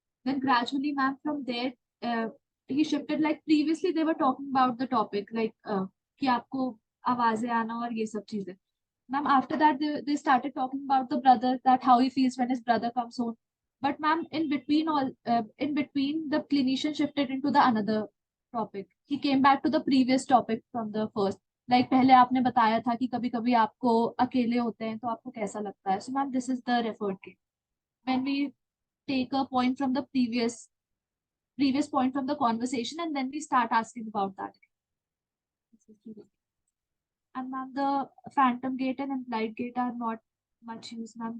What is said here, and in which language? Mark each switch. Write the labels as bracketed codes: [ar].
[en] Then gradually, ma'am, from there, he shifted. Like previously, they were talking about the topic, like [hi] कि आपको आवाजें आना और ये सब चीजें. [en] Ma'am, after that, they started talking about the brother, that how he feels when his brother comes home. But ma'am, in between, the clinician shifted into the another topic. He came back to the previous topic from the first. [hi] Like पहले आपने बताया था कि कभी कभी आपको अकेले होते हैं तो आपको कैसा लगता है. [en] So ma'am, this is the referred case. When we take a point from the previous point from the conversation and then we start asking about that. And ma'am, the phantom gate and implied gate are not much used, ma'am.